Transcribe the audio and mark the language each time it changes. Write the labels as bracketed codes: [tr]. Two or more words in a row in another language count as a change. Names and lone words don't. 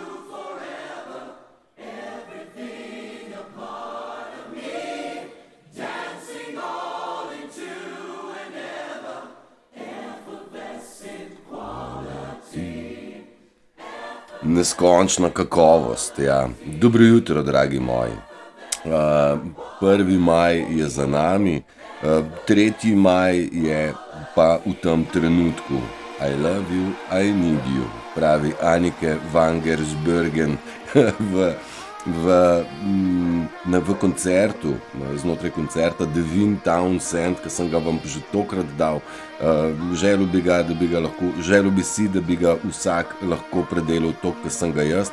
[sl] Neskončna kakovost, ja. Dobro jutro, dragi moji. 1. maj je za nami, 3. maj je pa v tem trenutku. [en] I love you, I need you, [sl] pravi Anneke van Giersbergen v koncertu, znotraj koncerta Devin Townsend, ki sem ga vam že tokrat dal. Želel bi si, da bi ga vsak lahko predelal to, kar sem ga jaz.